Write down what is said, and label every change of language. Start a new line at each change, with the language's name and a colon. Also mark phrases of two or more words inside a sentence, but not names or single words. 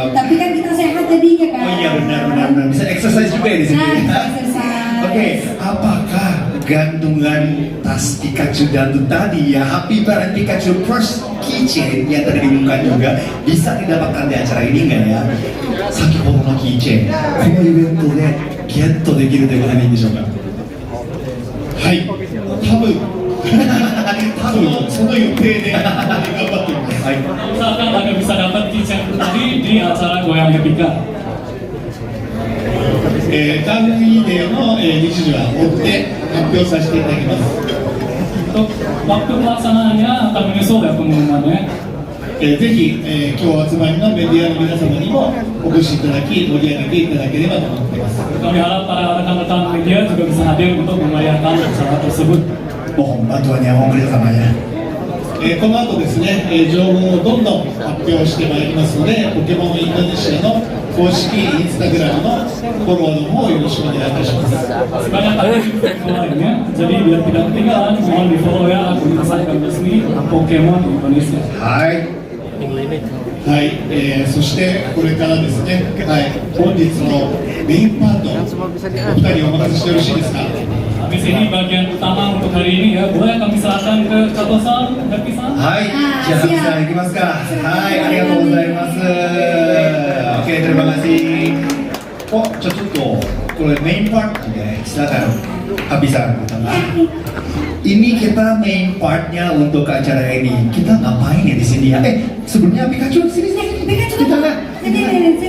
Indonesian: Tapi kan kita sehat jadinya kan. oh iya benar. Bisa exercise juga ya di sini. Nah, exercise. Oke, apakah gantungan tas Pikachu Dangdut tadi ya Happy Barang Pikachu First Keychain yang tadi diumumkan juga bisa didapatkan di acara ini nggak ya?
Japanese: 先ほどのキーチェーン、このイベントでゲットできるということでいいんでしょうか。はい多分その予定で頑張っております。はい。
Indonesian: Usahakan Anda bisa dapat keychain tadi di acara Goyang Hepika.
Japanese: カーフリーデーの日時は追って発表させていただきます。
Indonesian: Untuk waktu pelaksanaannya akan menyusul ya pengumumannya.
Japanese: ぜひ、今日お集まりのメディアの皆様にもお越しいただき盛り上げていただければと思っています。
Indonesian: Kami harap para rekan-rekan media juga bisa hadir untuk memeriahkan acara tersebut. Mohon bantuannya, mohon kerjasamanya.
Japanese: この後ですね、情報をどんどん発表してまいりますので、ポケモンインドネシアのフ公式インスタグラムのフォローの方よろしくお願いいたします。
Indonesian: Sebanyak akun lainnya, jadi biar tidak ketinggalan, mohon di follow ya akun Instagram resmi Pokemon Indonesia.
Japanese: はい。はい、そしてこれからですね、はい、本日のメインパート、お二人お任せしてよろしいですか。
Indonesian: Habis ini bagian utama untuk hari ini ya, boleh kami serahkan ke Kato-san, Happy-san?
Japanese: はい、じゃあ、ハッピーさん、いきますか。はい、ありがとうございます。
Indonesian: Oke, terima kasih. Oh, cocok. Kalau
English: main part,
Indonesian: oke, silakan. Habisan. Ini kita
English: main partnya
Indonesian: untuk acara ini. Kita ngapain ya di sini ya? Sebelumnya Pikachu sini sini. Pikachu, kita nggak? sini.